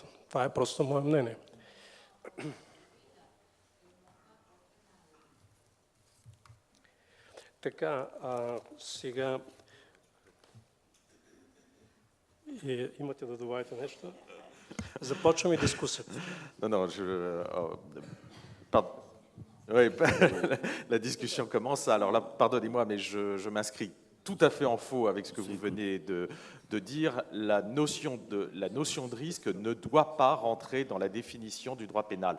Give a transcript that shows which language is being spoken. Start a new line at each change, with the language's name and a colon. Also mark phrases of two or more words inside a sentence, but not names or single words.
Bulgarian: Това е просто мое мнение. Така, сега имате да добавите нещо? Започваме дискусията.
French: Non, oui, la discussion commence. Alors là, pardonnez-moi, mais je m'inscris tout à fait en faux avec ce que vous venez de dire. La notion de risque ne doit pas rentrer dans la définition du droit pénal.